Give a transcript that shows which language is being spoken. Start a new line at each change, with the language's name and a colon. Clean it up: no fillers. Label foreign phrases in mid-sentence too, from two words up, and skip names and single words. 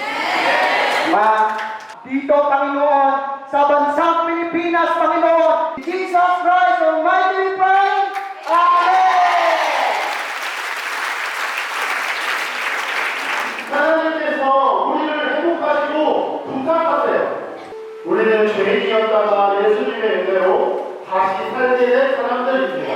Filipino: Dito, Panginoon, sa bansang Pilipinas, Panginoon, Jesus Christ
English: Almighty we pray.
Filipino: Amen!
Korean: 하나님께서 우리를 회복하시고 부탁하세요. 우리는 죄인이었다가 예수님의 은혜로 다시 살게 된 사람들입니다.